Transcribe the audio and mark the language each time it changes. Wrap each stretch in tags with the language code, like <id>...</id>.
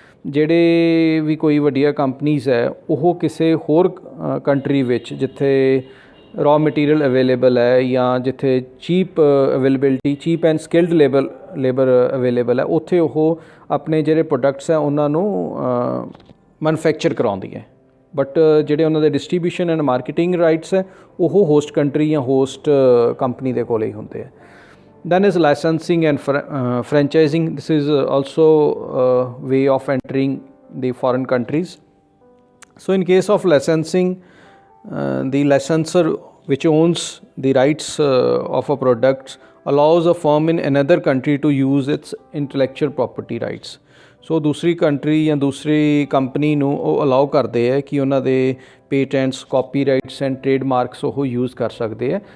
<pa>ਜਿਹੜੇ ਵੀ ਕੋਈ ਵੱਡੀਆਂ ਕੰਪਨੀਜ਼ ਹੈ ਉਹ ਕਿਸੇ ਹੋਰ ਕੰਟਰੀ ਵਿੱਚ ਜਿੱਥੇ ਰॉ ਮਟੀਰੀਅਲ ਅਵੇਲੇਬਲ ਹੈ ਜਾਂ ਜਿੱਥੇ cheap availability cheap and skilled labour available ਹੈ ਉੱਥੇ ਉਹ ਆਪਣੇ ਜਿਹੜੇ ਪ੍ਰੋਡਕਟਸ ਹੈ ਉਹਨਾਂ ਨੂੰ ਮੈਨੂਫੈਕਚਰ ਕਰਾਉਂਦੀ ਹੈ. ਬਟ ਜਿਹੜੇ ਉਹਨਾਂ ਦੇ ਡਿਸਟਰੀਬਿਊਸ਼ਨ ਐਂਡ ਮਾਰਕੀਟਿੰਗ ਰਾਈਟਸ ਹੈ ਉਹ ਹੋਸਟ ਕੰਟਰੀ ਜਾਂ ਹੋਸਟ ਕੰਪਨੀ ਦੇ ਕੋਲ ਹੀ ਹੁੰਦੇ ਹੈ.</pa> <en>Then is licensing and franchising. This is also a way of entering the foreign countries. So in case of licensing, the licensor which owns the rights of a product allows a firm in another country to use its intellectual property rights.</en> <pa>ਸੋ ਦੂਸਰੀ country ਜਾਂ ਦੂਸਰੀ company ਨੂੰ ਉਹ allow ਕਰਦੇ ਹੈ ਕਿ ਉਹਨਾਂ ਦੇ patents copyrights and trade marks ਉਹ ਯੂਜ਼ ਕਰ ਸਕਦੇ ਹੈ.</pa>